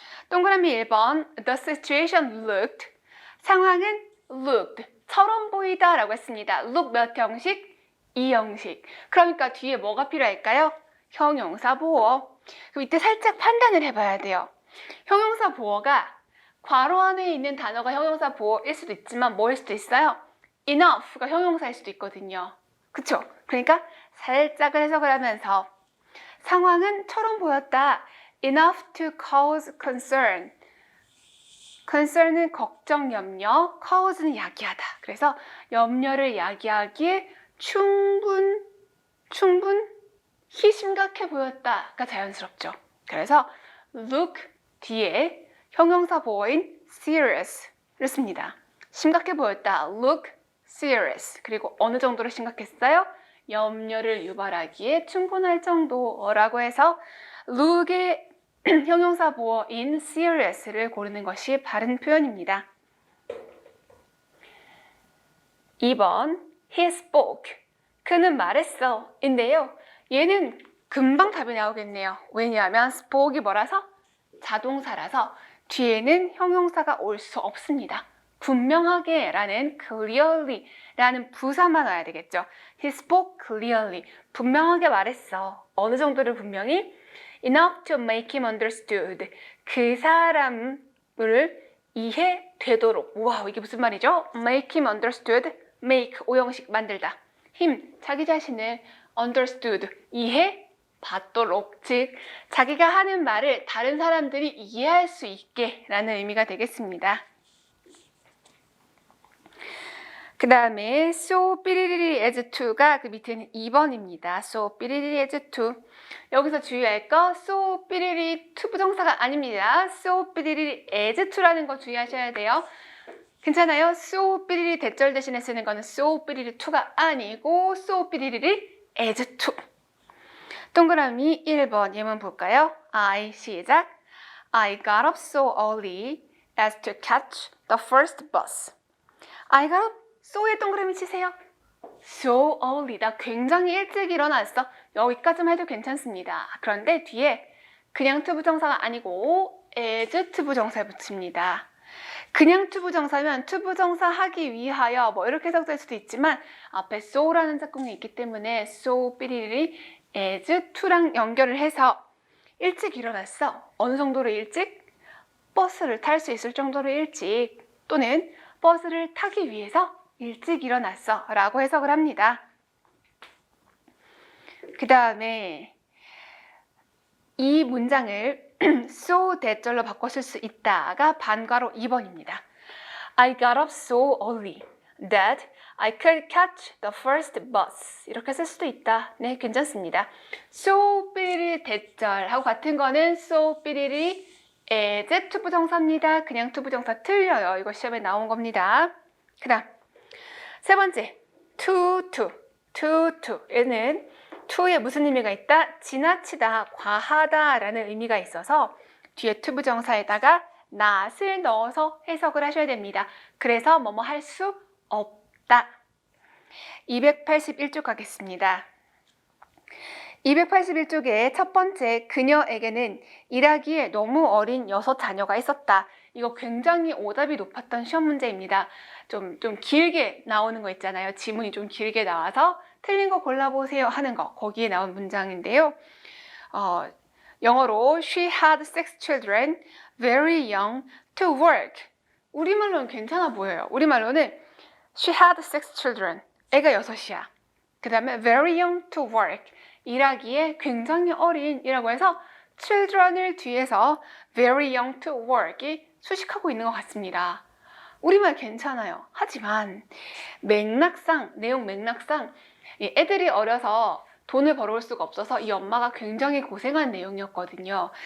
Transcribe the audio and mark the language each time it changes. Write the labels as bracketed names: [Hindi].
[Korean] 동그라미 1번 [English] The situation looked. [Korean] 상황은 looked. 처럼 보이다 라고 했습니다. look 몇 형식? 2형식. 그러니까 뒤에 뭐가 필요할까요? 형용사 보어. 그럼 이때 살짝 판단을 해봐야 돼요. 형용사 보어가 괄호 안에 있는 단어가 형용사 보어일 수도 있지만 뭐일 수도 있어요? enough가 형용사일 수도 있거든요. 그쵸? 그러니까 살짝을 해석을 하면서 상황은 처럼 보였다. [English] enough to cause concern. [Korean] concern은 걱정, 염려, cause는 야기하다. 그래서 염려를 야기하기에 충분히 심각해 보였다가 자연스럽죠. 그래서 look 뒤에 형용사 보어인 serious를 씁니다. 심각해 보였다. [English] look serious. [Korean] 그리고 어느 정도로 심각했어요? 염려를 유발하기에 충분할 정도라고 해서 look의 형용사 보어인 serious를 고르는 것이 바른 표현입니다. 2번 [English] He spoke. [Korean] 그는 말했어. 인데요. 얘는 금방 답이 나오겠네요. 왜냐하면 spoke이 뭐라서? 자동사라서 뒤에는 형용사가 올 수 없습니다. 분명하게 라는 clearly 라는 부사만 와야 되겠죠. [English] He spoke clearly. [Korean] 분명하게 말했어. 어느 정도를 분명히? [English] Enough to make him understood. [Korean] 그 사람을 이해되도록. 우와, 이게 무슨 말이죠? [English] Make him understood. [Korean] make, 오형식 만들다. him, 자기 자신을 understood, 이해받도록. 즉, 자기가 하는 말을 다른 사람들이 이해할 수 있게 라는 의미가 되겠습니다. 그 다음에 so 삐리리리 as to가 그 밑에는 2번입니다. so 삐리리리 as to. 여기서 주의할 거 so 삐리리 to 부정사가 아닙니다. so 삐리리리 as to라는 거 주의하셔야 돼요. 괜찮아요? so 삐리리 대절 대신에 쓰는 거는 so 삐리리 to가 아니고 so 삐리리리 as to. 동그라미 1번 예문 볼까요? I 시작. [English] I got up so early as to catch the first bus. I got up so에 [Korean] 동그라미 치세요. [English] So early. [Korean] 나 굉장히 일찍 일어났어. 여기까지만 해도 괜찮습니다. 그런데 뒤에 그냥 to 부정사가 아니고 as to 부정사를 붙입니다. 그냥 to 부정사면 to 부정사 하기 위하여 뭐 이렇게 해석될 수도 있지만 앞에 so라는 작동이 있기 때문에 so 삐리리 as to랑 연결을 해서 일찍 일어났어. 어느 정도로 일찍? 버스를 탈 수 있을 정도로 일찍 또는 버스를 타기 위해서 일찍 일어났어 라고 해석을 합니다. 그 다음에 이 문장을 so 대절로 바꿔 쓸 수 있다가 반괄호 2번입니다. [English] I got up so early that I could catch the first bus. [Korean] 이렇게 쓸 수도 있다. 네, 괜찮습니다. so 삐리리 대절하고 같은 거는 so 삐리리 as to 부정사입니다. 그냥 to 부정사 틀려요. 이거 시험에 나온 겁니다. 그 다음 세 번째, to. 얘는 to에 무슨 의미가 있다? 지나치다, 과하다 라는 의미가 있어서 뒤에 to 부정사에다가 not을 넣어서 해석을 하셔야 됩니다. 그래서 뭐뭐 할 수 없다. 281쪽 가겠습니다. 281쪽의 첫 번째, 그녀에게는 일하기에 너무 어린 6 자녀가 있었다. 이거 굉장히 오답이 높았던 시험 문제입니다. 좀 길게 나오는 거 있잖아요. 지문이 좀 길게 나와서 틀린 거 골라보세요 하는 거. 거기에 나온 문장인데요. 영어로 [English] She had 6 children, very young, to work. [Korean] 우리말로는 괜찮아 보여요. 우리말로는 [English] She had 6 children. [Korean] 애가 6이야. 그 다음에 [English] very young to work. [Korean] 일하기에 굉장히 어린이라고 해서 children을 뒤에서 very young to work이 수식하고 있는 것 같습니다. 우리말 괜찮아요. 하지만 내용 맥락상 애들이 어려서 돈을 벌어올 수가 없어서 이 엄마가 굉장히 고생한 내용이었거든요.